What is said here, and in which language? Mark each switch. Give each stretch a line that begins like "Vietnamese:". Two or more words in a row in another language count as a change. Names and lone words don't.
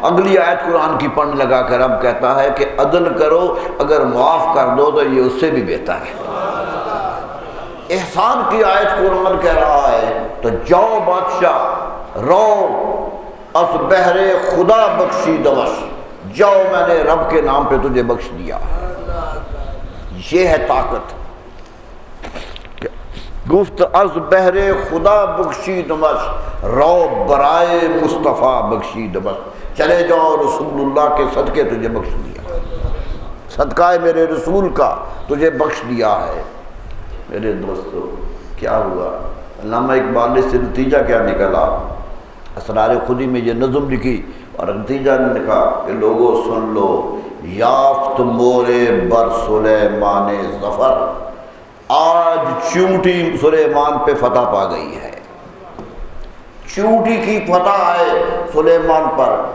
Urdu: اگلی آیت قرآن کی پڑھنے لگا کر اب کہتا ہے کہ عدل کرو، اگر معاف کر دو تو یہ اس سے بھی بہتر ہے۔ احسان کی آیت قرآن کہہ رہا ہے تو جاؤ بادشاہ،
Persian: رو اس بحر خدا بخشی دوش،
Urdu: جاؤ میں نے رب کے نام پہ تجھے بخش دیا۔ یہ ہے طاقت۔
Persian: گفت از بحر خدا بخشی دمش، رو برائے مصطفیٰ بخشی دمش،
Urdu: چلے جاؤ رسول اللہ کے صدقے تجھے بخش دیا، صدقہ میرے رسول کا تجھے بخش دیا ہے۔ میرے دوستو کیا ہوا؟ علامہ اقبال نے سے نتیجہ کیا نکلا؟ اسرار خودی میں یہ نظم لکھی اور نتیجہ نکلا کہ لوگوں سن لو،
Persian: یافت مورے بر سلیمان ظفر،
Urdu: آج چونٹی سلیمان پہ فتح پا گئی ہے، چونٹی کی فتح ہے سلیمان پر۔